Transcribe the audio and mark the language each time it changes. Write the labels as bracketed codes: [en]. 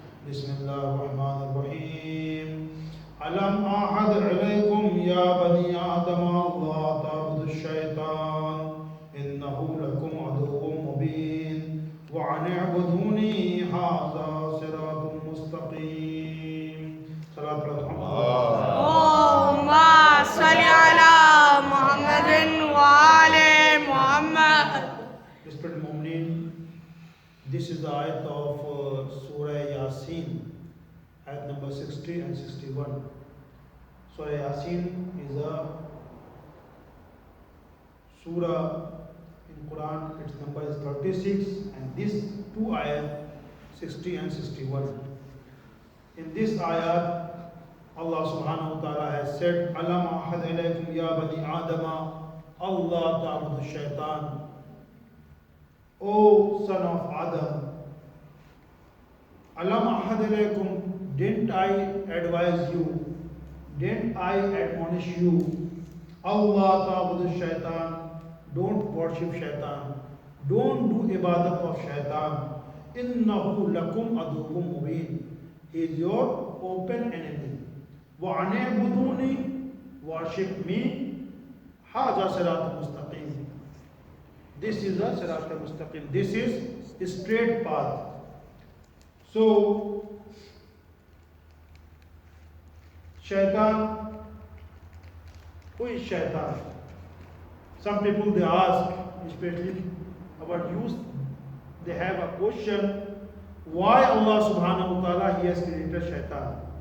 [ar] بسم الله الرحمن الرحيم ألم أعهد إليكم يا بني آدم الله تعبدوا الشيطان إنه لكم عدو مبين وأن اعبدوني هذا صراط مستقيم صلاة اللهم صل على محمد وآل محمد. [en] Respected Mu'mineen, this is the ayat of Surah Yasin, ayat number 60 and 61. Surah Yasin is a surah in Quran, its number is 36, and these two ayat 60 and 61. In this ayat, Allah subhanahu wa ta'ala has said, [ar] Alam ahad ilaykum ya bani Adama, Allah ta'budu shaitan. [en] O son of Adam, [ar] Alam ahad ilaykum, [en] didn't I advise you, didn't I admonish you, [ar] Allah ta'budu shaitan, [en] don't worship shaitan, don't do ibadat of shaitan, [ar] innahu lakum adukum mubin, [en] he is your open enemy. [ar] وَأَنِ اعْبُدُونِي, [en] worship me, [ar] هَذَا صِرَاطٌ مُسْتَقِيمٌ. [en] This is a صراط mustaqim. This is a straight path. So, Shaitan, who is Shaitan? Some people they ask, especially about youth, they have a question, why Allah subhanahu wa ta'ala he has created Shaitan?